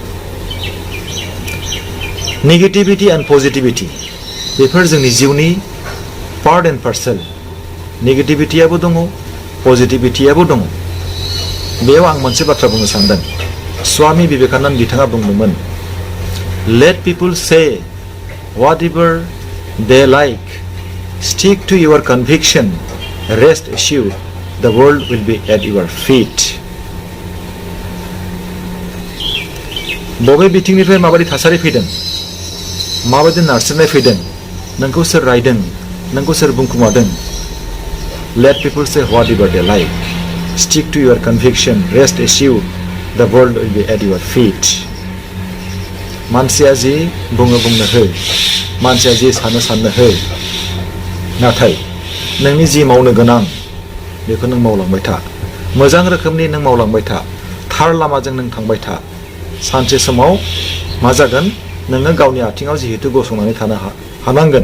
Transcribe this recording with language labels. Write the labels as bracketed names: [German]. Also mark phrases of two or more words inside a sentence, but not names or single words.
[English] negativity and positivity [Bodo] बेफोर जोंनि जिउनि [English] part and parcel. [Bodo] नेगेटिभिटियाबो दङ, पजिटिभिटियाबो दङ। बेयाव आं मोनसे बाथ्रा बुंनो सानदों। स्वामी बिवेकानन्द बिथाङा बुंदोंमोन, [English] let people say whatever they like, stick to your conviction, rest assured the world will be at your feet. [Bodo] बबे बिथिंनिफ्राय माबायदि थासारि फैदों, माबायदि नारसिननाय फैदों, नोंखौ सोर रायदों, नोंखौ सोर बुंखुमादों, [English] let people say whatever they like, stick to your conviction, rest assured the world will be at your feet. [Bodo] मानसिया जि बुङो बुंनो हो, मानसिया जि सानो साननो हो, नाथाय नोंनि जि मावनो गोनां बेखौ नों मावलांबाय था। मोजां रोखोमनि नों मावलांबाय था, थार लामाजों नों थांबाय था। सानसे समाव मा जागोन, नोङो गावनि आथिङाव जिहेतु गसंनानै थानो हानांगोन।